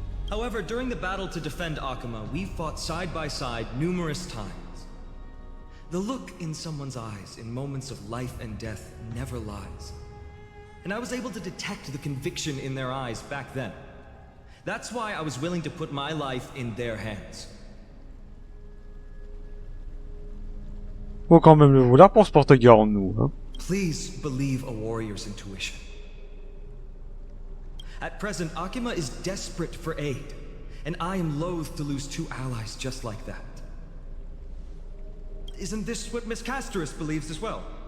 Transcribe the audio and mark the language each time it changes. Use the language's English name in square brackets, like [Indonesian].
[English] However, during the battle to defend Akima, we fought side by side numerous times. The look in someone's eyes in moments of life and death never lies. And I was able to detect the conviction in their eyes back then. That's why I was willing to put my life in their hands. [French] Faut quand même le vouloir pour se porter garant de nous, hein. [English] Please believe a warrior's intuition. At present, Akima is desperate for aid, and I am loath to lose 2 allies just like that. Isn't this what Miss Casterus believes as well?